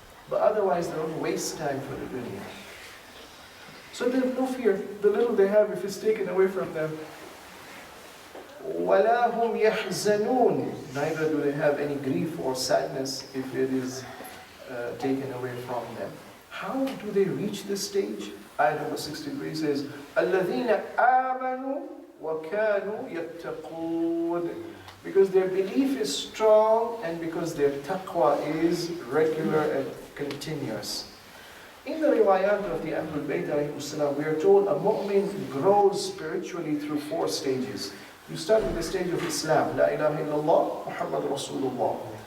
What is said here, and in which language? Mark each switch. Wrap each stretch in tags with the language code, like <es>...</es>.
<en>But otherwise they don't waste time for the dunya. So they have no fear. The little they have, if it's taken away from them,</en> <ar>وَلَا هُمْ يَحْزَنُونَ,</ar> <en>neither do they have any grief or sadness if it is taken away from them. How do they reach this stage? Ayah number 63 says,</en> <ar>الَّذِينَ آمَنُوا وَكَانُوا يَتَّقُونَ.</ar> <en>Because their belief is strong and because their taqwa is regular and continuous. In the riwayat of the Ahlul Bayt alayhi salam, we are told a mu'min grows spiritually through 4 stages. You start with the stage of Islam, La ilaha illallah, Muhammad Rasulullah.</en>